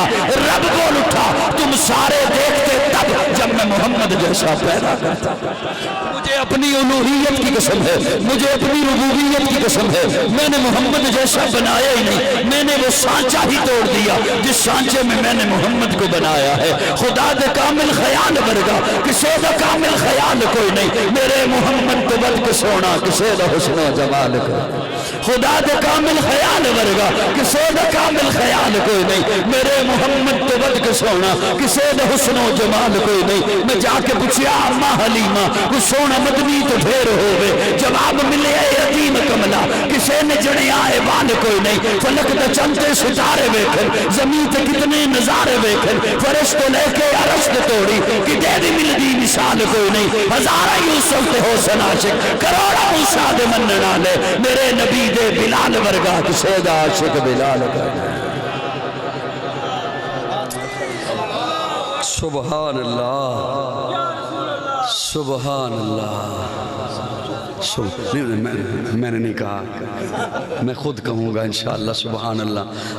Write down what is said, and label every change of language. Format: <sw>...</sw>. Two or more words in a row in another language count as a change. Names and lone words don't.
<ur>رب بول اٹھا تم سارے دیکھتے تب جب میں محمد جیسا پیدا کرتا۔ مجھے اپنی الوہیت کی قسم ہے، مجھے اپنی ربوبیت کی قسم ہے، میں نے محمد جیسا بنایا ہی نہیں، میں نے وہ سانچہ ہی توڑ دیا جس سانچے میں نے محمد کو بنایا ہے۔</ur> <pa>خدا دے کامل خیال ورگا کسے دا کامل خیال کوئی نہیں، میرے محمد تو بد کے سونا کسے دا حسن و جمال کو، خدا دے کامل خیال ورگا کسے دا کامل خیال کوئی نہیں، میرے محمد تو بد کے سونا کسے دا حسن و جمال کوئی نہیں۔ میں جا کے پوچھیا اماں حلیمہ کوئی سونا مدنی تو ڈھیر ہوئے، جواب ملے یتیم کملا کسے نے جڑے آئے بال کوئی نہیں۔ فلک دا چندے ستارے ویکھن، زمین تے کتنے نظارے ویکھن، فرشتوں لے کے عرش تے توڑی کتے دی ملدی مثال کوئی نہیں۔ ہزارہ یوسف تے حسن عاشق، کروڑا موسیٰ دے منن والے، میرے نبی دے بلال ورگا کسے دا عاشق بلال کا۔</pa> <ar>سبحان اللہ، سبحان اللہ۔</ar> <ur>میں نے نہیں کہا، میں خود کہوں گا</ur> <ar>انشاءاللہ سبحان اللہ۔</ar>